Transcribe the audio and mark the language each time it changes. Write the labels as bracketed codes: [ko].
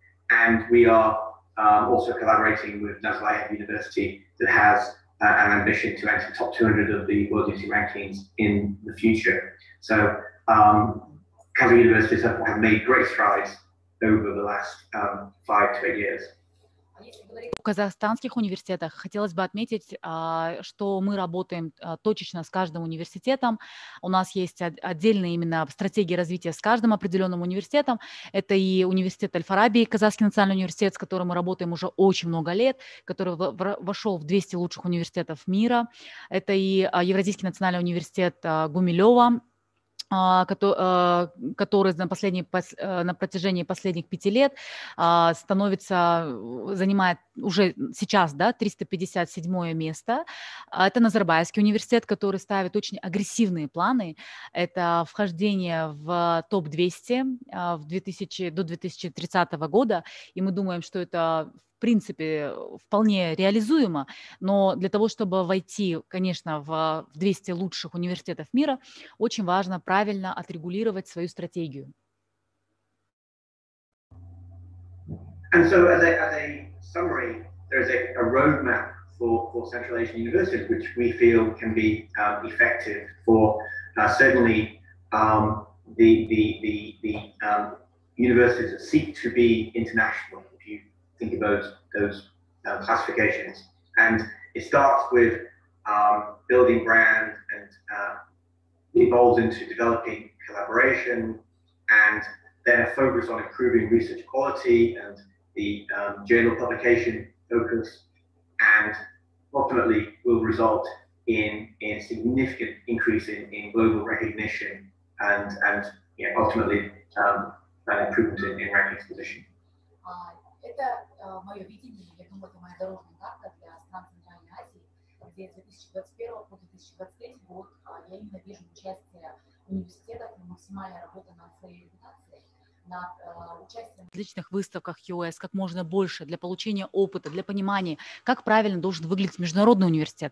[en] And we are also collaborating with Nazarbayev University that has an ambition to enter the top 200 of the World University rankings in the future. So Kazakh universities have made great strides over the last 5 to 8 years. [ru] В казахстанских университетах хотелось бы отметить, что мы работаем точечно с каждым университетом. У нас есть отдельные именно стратегии развития с каждым определенным университетом. Это и университет Аль-Фараби, Казахский национальный университет, с которым мы работаем уже очень много лет, который вошел в 200 лучших университетов мира. Это и Евразийский национальный университет Гумилева, который на протяжении последних 5 лет занимает уже сейчас, да, 357 место. Это Назарбаевский университет, который ставит очень агрессивные планы. Это вхождение в топ-200 до 2030 года, и мы думаем, что это в принципе вполне реализуемо, но для того, чтобы войти, конечно, в 200 лучших университетов мира, очень важно правильно отрегулировать свою стратегию. [en] And so as a summary, there's a roadmap for Central Asian universities, which we feel can be effective for certainly the universities that seek to be international, if you think of those classifications. And it starts with building brand and evolves into developing collaboration, and then a focus on improving research quality and the journal publication focus, and ultimately will result in significant increase in global recognition and ultimately an improvement in rankings position. [ru] Это мое видение, я думаю, это моя дорожная карта для стран Центральной Азии, где с 2021 по 2023 год я именно вижу участие университетов и максимальная работа над своей репутацией, над участием в различных выставках US как можно больше для получения опыта, для понимания, как правильно должен выглядеть международный университет.